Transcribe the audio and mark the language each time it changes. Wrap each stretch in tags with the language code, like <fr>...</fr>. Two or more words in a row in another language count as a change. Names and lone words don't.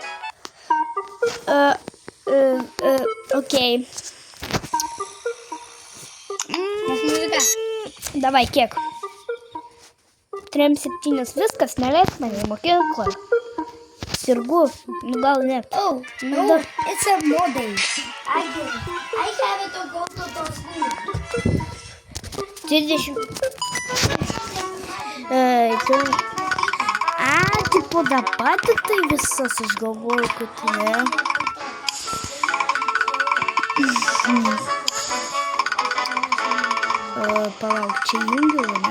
<lt>Okei. Davai, kiek? 3-7 viskas, neleis mane į mokyklą. Sirgu, nu gal ne.</lt> <en>Oh, no, it's a Monday. I have to go to the school. 30.</en> <lt>Tipo dabar tik tai visas, aš galvoju, kad ne. Palauk, čia įjungiau, ne?</lt>